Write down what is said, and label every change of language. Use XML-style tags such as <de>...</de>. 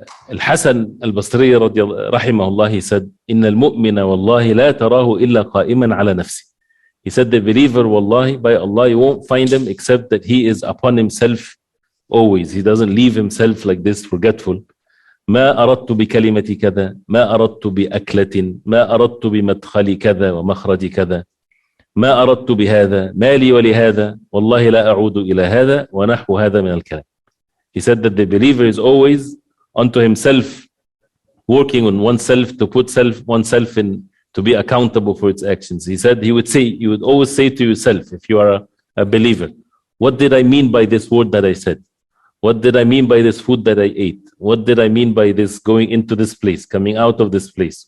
<ar>Al-Hasan al-Basri rahimahullah,</ar> <en>he said,</en> <ar>إِنَّ الْمُؤْمِنَ وَاللَّهِ لَا تَرَاهُ إِلَّا قَائِمًا عَلَى نَفْسِهِ.</ar> <en>He said, the believer, wallahi, by Allah, you won't find him except that he is upon himself always. He doesn't leave himself like this, forgetful.</en> <ar>ما أردت بكلمة كذا، ما أردت بأكلة، ما أردت بمدخل كذا ومخرج كذا، ما أردت بهذا، ما لي ولهذا، والله لا أعود إلى هذا ونحو هذا من الكلام.</ar> <en>He said that the believer is always unto himself, working on oneself to put oneself in, to be accountable for its actions. He said you would always say to yourself, if you are a believer, what did I mean by this word that I said? What did I mean by this food that I ate? What did I mean by this going into this place, coming out of this place?</en>